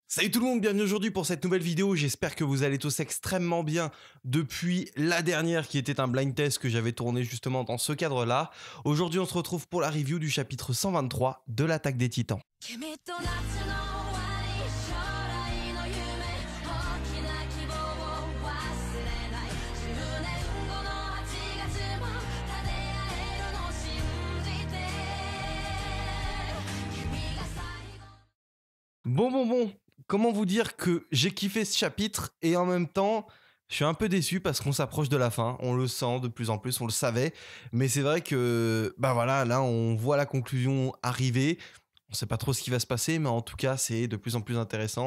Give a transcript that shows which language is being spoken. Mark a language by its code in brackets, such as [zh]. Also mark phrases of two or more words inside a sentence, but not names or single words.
[fr] Salut tout le monde, bienvenue aujourd'hui pour cette nouvelle vidéo, j'espère que vous allez tous extrêmement bien depuis la dernière qui était un blind test que j'avais tourné justement dans ce cadre-là. Aujourd'hui on se retrouve pour la review du chapitre 123 de l'attaque des titans. [ja] 君と夏の終わり将来の夢大きな希望を忘れない10年後の8月も立て合えるの信じて君が最後 [fr] Bon, comment vous dire que j'ai kiffé ce chapitre et en même temps je suis un peu déçu parce qu'on s'approche de la fin, on le sent de plus en plus, on le savait, mais c'est vrai que bah voilà, là on voit la conclusion arriver. On sait pas trop ce qui va se passer, mais en tout cas, c'est de plus en plus intéressant.